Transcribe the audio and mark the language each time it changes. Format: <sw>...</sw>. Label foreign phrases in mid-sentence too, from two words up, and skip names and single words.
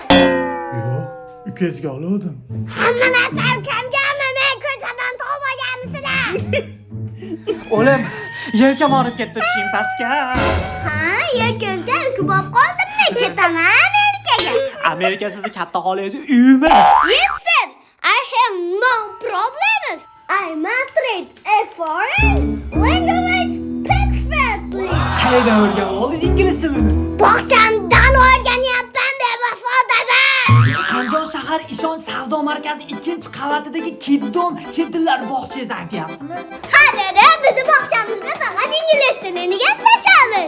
<uz>Yo'q, ukasiga oldim. Hamma narsam kamgami, men ko'chadan topmaganmisizlar? O'g'lim, yelkam olib ketdi tushing pastga. Ha, yelkamda ukib qoldimmi? Ketaman Amerikaga. Amerika sizni katta xolangizni uyimi?</uz> <en>Listen, I have no problems. I mastered a foreign language perfectly.</en> <uz>Qayerdan o'rganib oldingiz ingliz tilini? Bog'chamdan o'rganyapman bevafo dada. Andijon shahar ishonch savdo markazi 2-qavatidagi Kiddom chet tillar bog'chasi aytyapsizmi? Ha dada, bizni bog'chamizda faqat ingliz tilini gaplashamiz.</uz>